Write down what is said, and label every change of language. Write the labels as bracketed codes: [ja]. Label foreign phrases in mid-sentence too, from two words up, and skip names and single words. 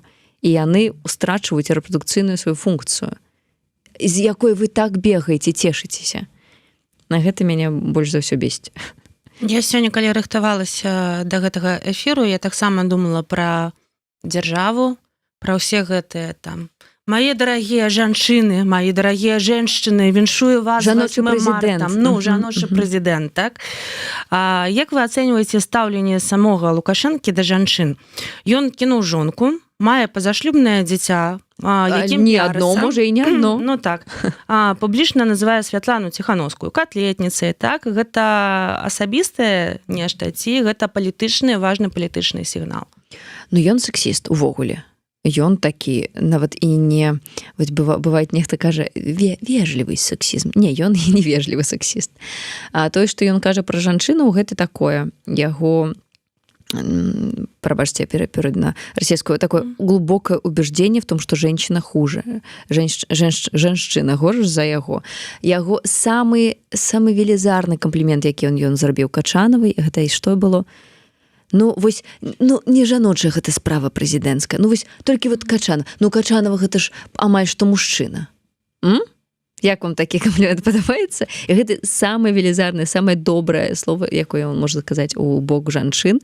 [be] І яны страчваюць рэпрадукцыйную сваю функцыю, з якой вы так бегаеце, цешыцеся. На гэта мяне больш за ўсё бесіць. Я сёння, калі рыхтавалася да гэтага эфіру, я таксама думала пра дзяржаву, пра ўсе гэтыя там [ru] «Мои дорогие жанчыны, мои дорогие женщины, [be] віншую вас з 8 марта». Ну, жаночы прэзідэнт, так? Як вы ацэньваеце стаўленне самога Лукашэнкі да жанчын? Ён кінуў жонку, мае пазашлюбнае дзіця, якім не адно, можа і не адно. Ну так. Публічна называе Святлану Ціхановскую катлетніцай, так? Гэта асабістае нешта ці гэта палітычны, важны палітычны сігнал? Ну, ён сексіст увогуле. Ён такі, нават і не, вось бывае, нехта кажа, вежлівы сексізм. Не, ён і не вежлівы сексіст. А тое, што ён кажа пра жанчыну, гэта такое. Яго пробачьте, [ru] я перейду на российскую, такое глубокое убеждение в том, что женщина хуже, женщина [be] горш за яго. Яго самый велізарны комплімент, які ён зрабіў Качанавай, гэта і што было? Ну, вось, не жаночая гэта справа прэзідэнцкая. Ну, вось, толькі вот Качанова. Ну, Качанова гэта ж амаль што мужчына. Як вам такі комплімент падабаецца? І гэта самае велізарнае, самае добрае слово, якое он можа сказаць у бок жанчын.